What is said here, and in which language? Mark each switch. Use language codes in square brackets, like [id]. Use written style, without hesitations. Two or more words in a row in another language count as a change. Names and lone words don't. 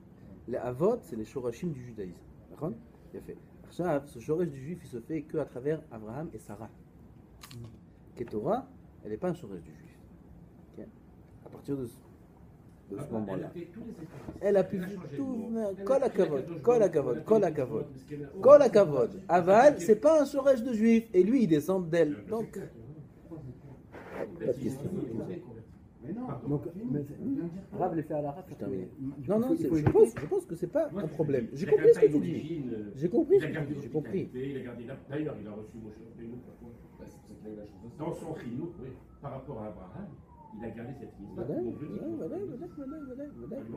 [fr] Les avot, c'est les shorashim du judaïsme. D'accord? Il a fait. Ce shoresh du juif, il se fait qu'à travers Abraham et Sarah. Ketora, elle n'est pas un shoresh du juif. Ok? À partir de ce moment-là. Elle a pu tout. [he] כל הכבוד, כל הכבוד, כל הכבוד. כל הכבוד. [fr] Aval, c'est pas un shoresh de juif. Et lui, il descend d'elle. Donc. Pas de question. Mais non, Donc, Rav les fait à la raf. Je termine. Non, je pense que c'est pas un problème. J'ai compris ce que tu dis. J'ai compris. J'ai compris. Il a gardé d'ailleurs, il a reçu Moshe Rabbeinu. Dans son chinouk, oui, par rapport à Abraham, il a gardé cette ligne.